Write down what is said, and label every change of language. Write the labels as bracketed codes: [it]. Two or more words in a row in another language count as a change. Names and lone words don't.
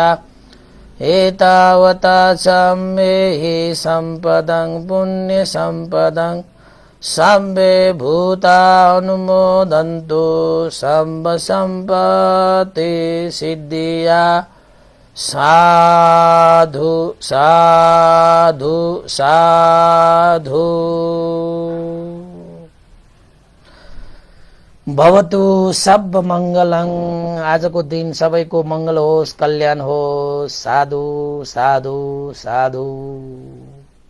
[pi] एतावता सम्मेहि सम्पदं पुण्य सम्पदं सब्बे भूतानुमोदन्तु सम्ब सम्पत्ति सिद्धिया। साधु साधु साधु। भवतु सब मंगलं। [ne] आजको दिन सबैको मंगल होस्, कल्याण होस्। [pi] साधु साधु साधु।